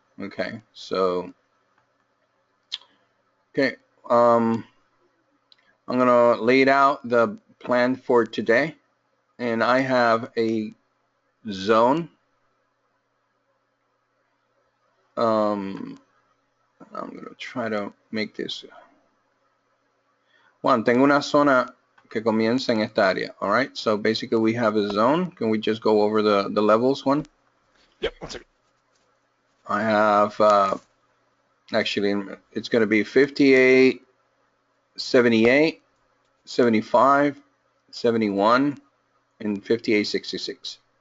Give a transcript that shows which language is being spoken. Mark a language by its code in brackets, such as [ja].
[en] Okay, so okay, I'm gonna lay out the plan for today, and I have a zone. I'm gonna try to make this. [es] Juan, tengo una zona que comienza en esta área. [en] All right, so basically we have a zone. Can we just go over the levels, Juan? Yep, one second. I have actually it's going to be 58, 78, 75, 71, and 58.66.